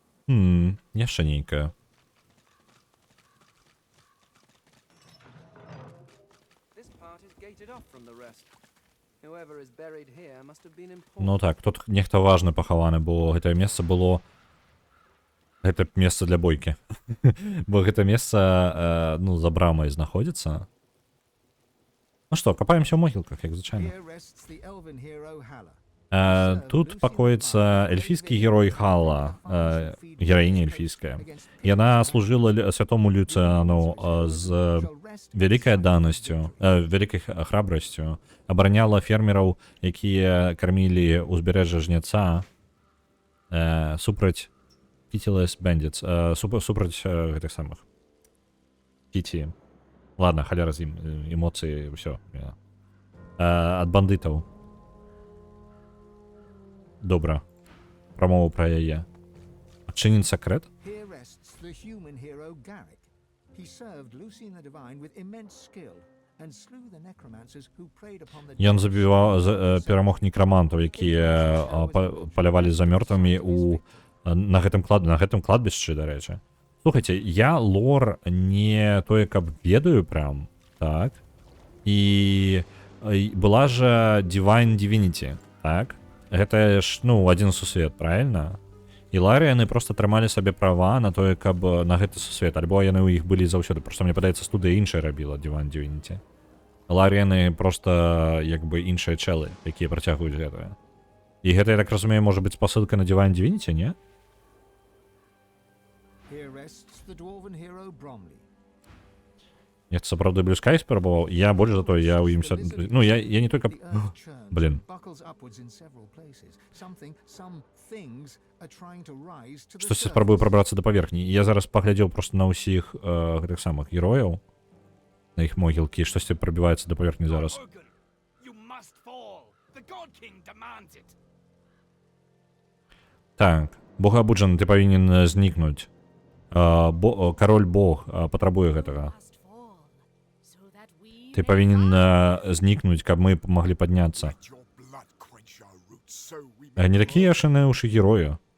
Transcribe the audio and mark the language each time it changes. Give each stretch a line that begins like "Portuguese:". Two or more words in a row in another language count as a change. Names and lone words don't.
Belarusian: Яшчэ нейкая.
English: This part is gated off from the rest. Whoever is buried here must have been important.
Belarusian: Ну так, тут нехта важны пахаваны, бо гэтае месца было... Гэта месца для бойкі. Бо гэта месца, ну, за брамай знаходзіцца. Ну што, капаемся ў могілках, як звычайна.
English: Here rests the elven hero Halla.
Belarusian: Тут пакоіцца эльфійскі герой Халла, гераіня эльфійская. Яна служыла святому Люцыану з вялікай адданасцю, вялікай храбрасцю, абараняла фермераў, якія кармілі ўзбярэжжа жняца супраць
English: Pitiless Bandits,
Belarusian: супраць гэтых самых Кіці. Ладно, халяра з ім, эмоцыі, ўсё. Ад бандытаў. Добра. Прамова пра яе. Адчынен сакрэт?
English: Here rests the human hero Garrick. He served Lucian the Divine with immense skill and slew the necromancers who preyed upon the
Belarusian: Ён перамог некрамантаў, якія палявалі за мёртвымі на гэтым кладбішчы, дарэчы. Слухайце, я лор не тое, каб ведаю прям, так? І была жа Divine Divinity, так? Гэта ж, ну, адзін сусвет, правильно? І ларыяны просто трымалі сабе права на тое, каб на гэты сусвет, альбо яны ў іх былі заўсёды. Просто мне падаецца, студыя іншая рабіла Divine Divinity. Ларыяны просто, як бы, іншыя чэлы, якія працягваюць гэтае. І гэта, я так разумею, можа быць спасылка на Divine Divinity, не?
English: Here rests the dwarven hero Bromley.
Belarusian: Я сапраўды Blue Sky спрабаваў. Я больш за тое, я ў ім... Ну, я не только...
English: The earth churns
Belarusian: Блин.
English: and buckles upwards in several places. Some things are trying to rise to the
Belarusian: Штосьці
English: surface.
Belarusian: спрабую прабрацца да паверхні. І я зараз паглядзеў просто на ўсіх гэтых самых герояў, на іх могілкі, штосьці прабіваецца да паверхні зараз.
English: Organ, you must fall. The God King demands it.
Belarusian: Так, богабуджаны, ты павінен знікнуць. Кароль Бог патрабуе гэтага. Ты павінен знікнуць, каб мы памаглі падняцца. Не такія яшчэ ушы героя.